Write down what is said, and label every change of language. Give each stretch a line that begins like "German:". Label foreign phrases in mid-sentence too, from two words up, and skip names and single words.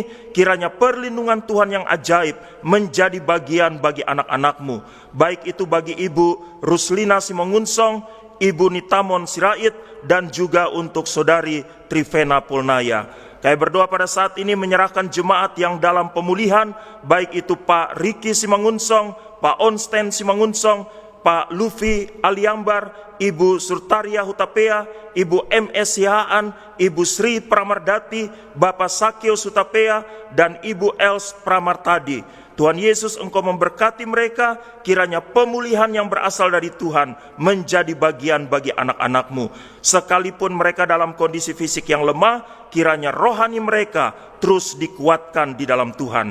Indonesian: Kiranya perlindungan Tuhan yang ajaib menjadi bagian bagi anak-anak-Mu, baik itu bagi Ibu Ruslina Simangunsong, Ibu Nitamon Sirait, dan juga untuk Saudari Trivena Pulnaya. Kami berdoa pada saat ini menyerahkan jemaat yang dalam pemulihan, baik itu Pak Riki Simangunsong, Pak Onsten Simangunsong, Pak Lufi Aliambar, Ibu Surtaria Hutapea, Ibu MS Sihaan, Ibu Sri Pramardati, Bapak Sakio Sutapea, dan Ibu Els Pramartadi. Tuhan Yesus, Engkau memberkati mereka, kiranya pemulihan yang berasal dari Tuhan menjadi bagian bagi anak-anak-Mu. Sekalipun mereka dalam kondisi fisik yang lemah, kiranya rohani mereka terus dikuatkan di dalam Tuhan.